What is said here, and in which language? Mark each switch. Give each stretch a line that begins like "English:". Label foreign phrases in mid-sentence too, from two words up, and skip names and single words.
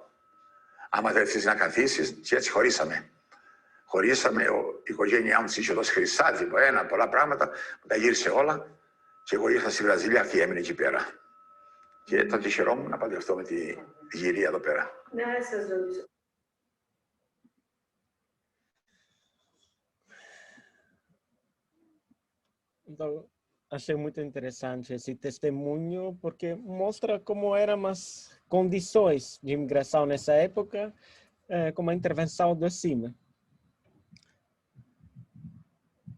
Greek: Άμα δεν θέλεις να καθίσεις, και έτσι χωρίσαμε. Χωρίσαμε, η οικογένειά μου της είχε δώσει χρυσά, πολλά πράγματα, τα γύρισε όλα και εγώ ήρθα στη Βραζιλία και έμεινε εκεί πέρα. Και τότε χαιρόμουν να παντρευτώ με τη γυρία εδώ πέρα. Ναι, σας ρωτήσω.
Portuguese: Então, achei muito interessante esse testemunho, porque mostra como eram as condições de imigração nessa época, com a intervenção do CIME.